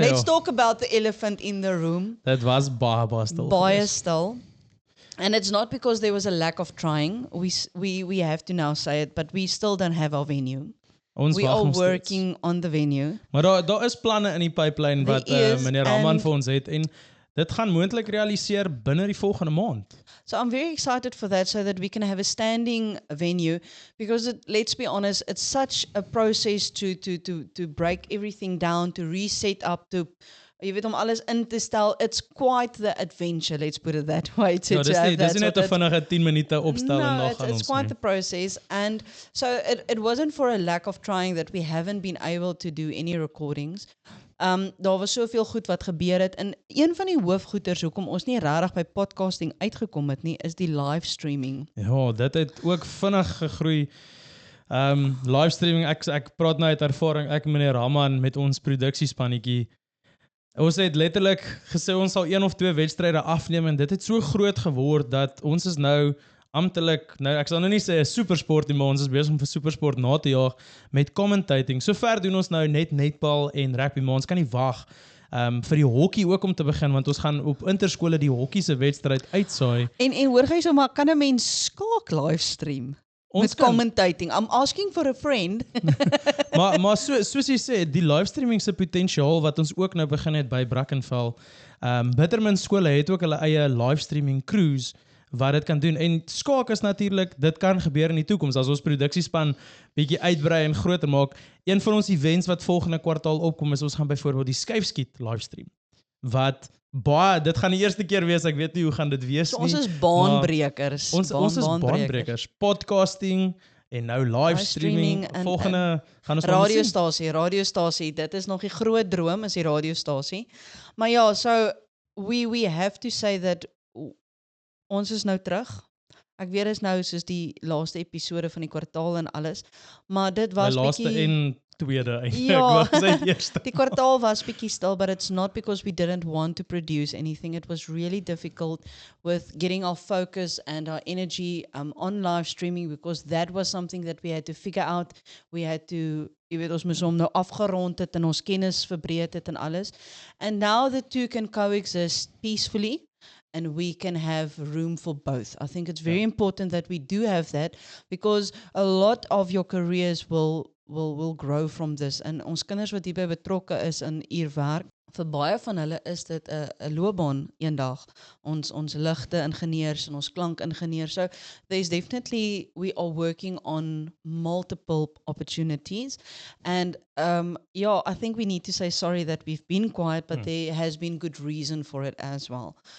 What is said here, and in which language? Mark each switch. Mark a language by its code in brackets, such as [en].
[en] Let's talk about the elephant in the room. [af] Dit was baie stil. Baie stil. [en] And it's not because there was a lack of trying. We have to now say it, but we still don't have our venue. [af] Ons [en] We are working on the venue. [af] Maar daar is planne in die pipeline wat meneer Raman vir ons het en dit gaan moontlik realiseer binne die volgende maand. [en] So I'm very excited for that so that we can have a standing venue because let's be honest, it's such a process to break everything down, to reset up, to [af] jy weet om alles in te stel. [en] It's quite the adventure, let's put it that way. To [af] Dis nie net 'n vinnige 10 minute opstel en nog aan ons. [en] It's quite the process and so it wasn't for a lack of trying that we haven't been able to do any recordings. [af] Daar was soveel goed wat gebeur het en een van die hoofgoeders hoekom ons nie regtig by podcasting uitgekom het nie is die live streaming. Ja, dit het ook vinnig gegroei. Live streaming, ek praat nou uit ervaring, ek en meneer Raman met ons produksiespannetjie. Ons het letterlik gesê ons sal 1 of 2 wedstryde afneem en dit het so groot geword dat ons is nou amptelik, ek sal nou nie sê 'n supersport nie, maar ons is besig om vir supersport na te jaag met commentating. Sover doen ons nou net netbal en rugby, maar ons kan nie wag vir die hokkie ook om te begin, want ons gaan op interskole die hokkie se wedstryd uitsaai. En hoor jy so, maar kan 'n mens skaak livestream? [en] Met commentating. I'm asking for a friend. [af] maar soos jy sê, die livestreaming se potensiaal wat ons ook nou begin het by Brackenfell. Bitterman skole het ook hulle eie livestreaming crews wat dit kan doen en skaak is natuurlik, dit kan gebeur in die toekoms as ons produksiespan bietjie uitbrei en groter maak. Een van ons events wat volgende kwartaal opkom is ons gaan byvoorbeeld die skuifskiet livestream. Wat dit gaan die eerste keer wees, ek weet nie hoe gaan dit wees nie. Ons is baanbrekers. Ons is baanbrekers. Podcasting en nou livestreaming. Volgende gaan ons radiostasie. Dit is nog die groot droom, is die radiostasie. Maar ja, [en] so we have to say that [af] ons is nou terug. Ek weet is nou soos die laaste episode van die kwartaal en alles, maar dit was die laaste bietjie en tweede eintlik. Ja, eerste. Die kwartaal was bietjie stil, [en] but it's not because we didn't want to produce anything. It was really difficult with getting our focus and our energy on live streaming because that was something that we had to figure out. We had to, [af] jy weet, ons moes hom nou afgerond het en ons kennis verbreed het en alles. [en] And now the two can coexist peacefully. And we can have room for both. I think it's very important that we do have that because a lot of your careers will grow from this. [af] En ons kinders wat hierby betrokke is in uurwerk, vir baie van hulle is dit 'n loopbaan eendag. Ons ligte ingenieurs en ons klankingenieurs. [en] So there's definitely, we are working on multiple opportunities. And I think we need to say sorry that we've been quiet, but there has been good reason for it as well.